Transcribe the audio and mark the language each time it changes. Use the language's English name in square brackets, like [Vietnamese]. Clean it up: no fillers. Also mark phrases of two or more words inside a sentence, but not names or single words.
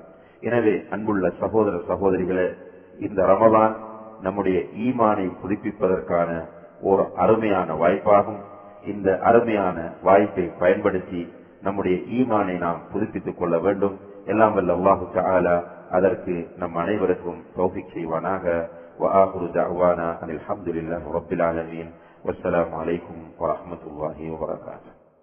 [Tamil] எனவே அன்புள்ள சகோதர சகோதரிகளே, இந்த ரமலான் நம்முடைய ஈமானை புதுப்பிப்பதற்கான ஒரு அருமையான வாய்ப்பாகும். இந்த அருமையான வாய்ப்பை பயன்படுத்தி நம்முடைய ஈமானை நாம் புதுப்பித்துக் கொள்ள வேண்டும். எல்லாம் வல்ல [Arabic] الله تعالى [Tamil] அதற்கு நம் அனைவருக்கும் தௌஃபீக் செய்வானாக. [Arabic] وآخر دعوانا أن الحمد لله رب العالمين والسلام عليكم ورحمة الله وبركاته.